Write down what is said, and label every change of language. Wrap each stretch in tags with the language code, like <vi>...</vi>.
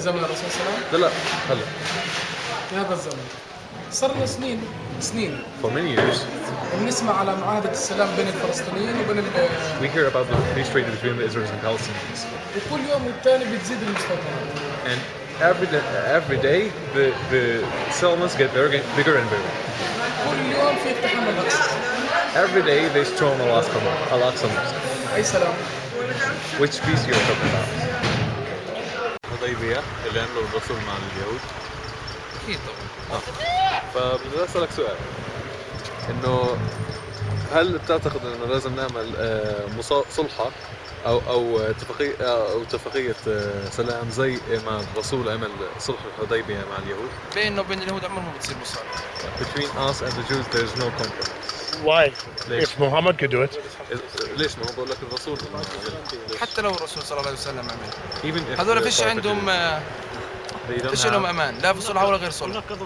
<ar>زمن الرسول صلى الله عليه وسلم. لا هلا. في هذا الزمن صار لنا سنين.</ar> <en>For many years.</en> <ar>بنسمع على معاهدة السلام بين الفلسطينيين وبين</ar> <en>We hear about the peace treaty between the Israelis and Palestinians.</en> <ar>وكل يوم والتاني بتزيد المستوطنات.</ar> <en>And every day the settlements get bigger and bigger.</en> <ar>كل يوم في اقتحام الأقصى.</ar> <en>Every day they storm Al-Aqsa Mosque.</en> <ar>أي سلام.</ar> <en>Which peace you're talking about?</en> <ar>حديبية اللي عملوا الرسول مع اليهود. أكيد طبعا. فبدي أسألك سؤال إنه هل بتعتقد إنه لازم نعمل صلحة أو اتفاقية سلام زي ما الرسول عمل صلح الحديبية مع اليهود؟ بيننا وبين اليهود عمرهم ما بتصير مصالحة.</ar> <en>Between us and the Jews there is no compromise. Why? If Muhammad could do it.</en> <ar>ليش ما هو بقول لك الرسول حتى لو الرسول صلى الله عليه وسلم عمل.</ar> <en>Even</en> <ar>هذول فيش عندهم فيش لهم أمان لا في صلح ولا غير صلح.</ar>